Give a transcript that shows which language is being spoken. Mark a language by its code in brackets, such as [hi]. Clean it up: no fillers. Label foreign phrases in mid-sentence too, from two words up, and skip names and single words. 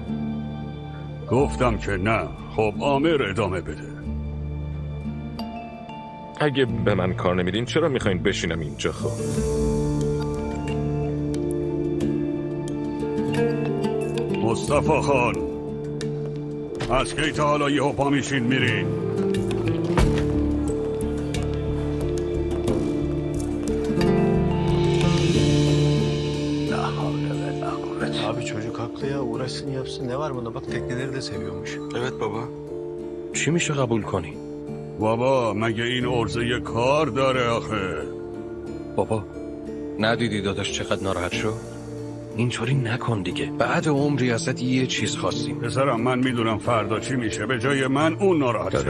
[fa] گفتم که نه. خب آمر ادامه بده. اگه به من کار نمیدین چرا میخواین بشینم اینجا؟ خب مصطفی خان، از کی تا حالا یه پا میشین میرین؟ [tr] Abi çocuk haklı ya, uğraşsın yapsın, ne var bunda, bak tekneleri de seviyormuş. Evet baba. [fa] چی میشه قبول کنی؟ بابا مگه این عرضه کار داره آخه؟ بابا ندیدی داداش چقدر ناراحت شد؟ اینطوری نکن دیگه، بعد عمری ازت یه چیز خواستیم. پسرم من میدونم فردا چی میشه، به جای من اون ناراحت شد.